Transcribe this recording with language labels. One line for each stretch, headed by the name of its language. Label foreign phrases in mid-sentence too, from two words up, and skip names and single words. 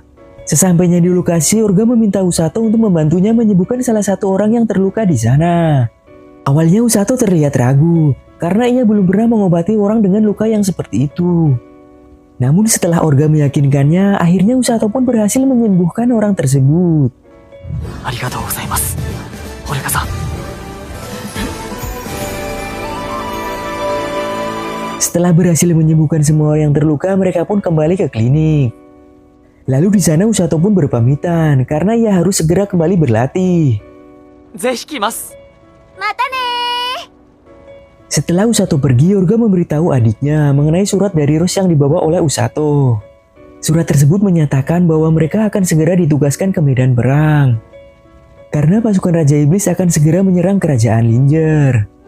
Indonesian: Sesampainya di lokasi, Orga meminta Usato untuk membantunya menyembuhkan salah satu orang yang terluka di sana. Awalnya Usato terlihat ragu karena ia belum pernah mengobati orang dengan luka yang seperti itu. Namun setelah Orga meyakinkannya, akhirnya Usato pun berhasil menyembuhkan orang tersebut.
Japanese: ありがとうございます。オルガさん。
Indonesian: Setelah berhasil menyembuhkan semua orang yang terluka, mereka pun kembali ke klinik. Lalu di sana Usato pun berpamitan karena ia harus segera kembali berlatih.
Japanese: ぜひ来ます。
Indonesian: Setelah Usato pergi, Orga memberitahu adiknya mengenai surat dari Rose yang dibawa oleh Usato. Surat tersebut menyatakan bahwa mereka akan segera ditugaskan ke medan perang. Karena pasukan Raja Iblis akan segera menyerang kerajaan Linger.